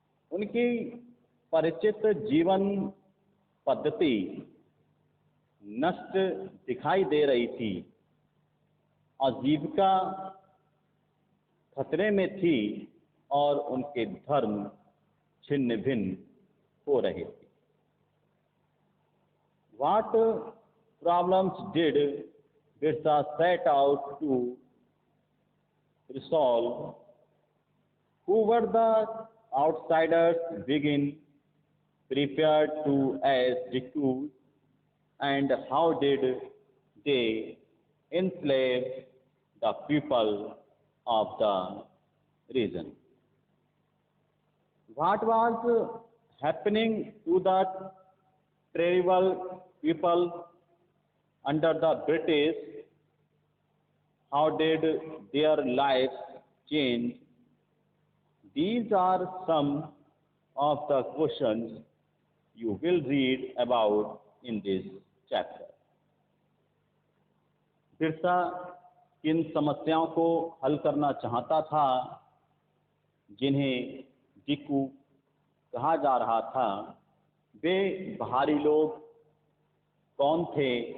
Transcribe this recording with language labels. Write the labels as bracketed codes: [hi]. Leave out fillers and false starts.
[hi] उनकी परिचित जीवन पद्धति नष्ट दिखाई दे रही थी। आजीविका खतरे में थी और उनके धर्म छिन्न भिन्न हो रहे थे। [en] What problems did Birsa set out to resolve? Who were the outsiders begin prepared to as recruits, and how did they enslave the people of the region? What was happening to the tribal people under the British? How did their lives change? These are some of the questions you will read about in this chapter. [hi] Birsa किन समस्याओं को हल करना चाहता था, जिन्हें डिक्कू कहा जा रहा था? वे बाहरी लोग कौन थे?